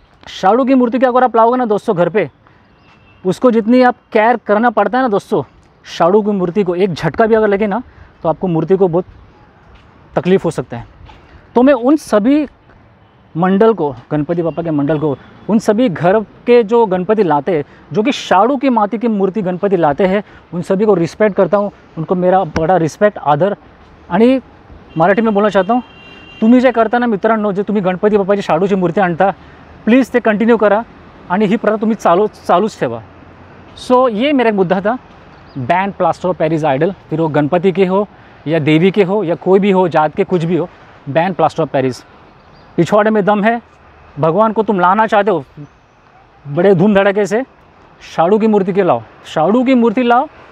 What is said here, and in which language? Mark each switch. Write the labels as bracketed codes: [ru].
[hi] शाडू की मूर्ति को अगर आप लाओगे ना दोस्तों घर पे, उसको जितनी आप केयर करना पड़ता है ना दोस्तों, शाडू की मूर्ति को एक झटका भी अगर लगे ना तो आपको मूर्ति को बहुत तकलीफ़ हो सकता है। तो मैं उन सभी मंडल को, गणपति बापा के मंडल को, उन सभी घर के जो गणपति लाते हैं, जो कि शाडू की माती की मूर्ति गणपति लाते हैं, उन सभी को रिस्पेक्ट करता हूँ, उनको मेरा बड़ा रिस्पेक्ट आदर। [mr] आणि [hi] मराठी में बोलना चाहता हूँ, [mr] तुम्ही जे करता ना मित्रांनो, जे तुम्ही गणपती बाप्पाची शाडूची मूर्ती आणता, प्लीज़ ते कंटिन्यू करा आणि ही प्रथा तुम्ही चालूच ठेवा। [hi] सो ये मेरा एक मुद्दा था, ban plaster of Paris idol, फिर वो गणपति के हो या देवी के हो या कोई भी हो, जात के कुछ भी हो, बैन प्लास्टर ऑफ पेरिस। पिछवाड़े में दम है, भगवान को तुम लाना चाहते हो बड़े धूम धड़के से, शाडू की मूर्ति के लाओ, शाडू की मूर्ति लाओ।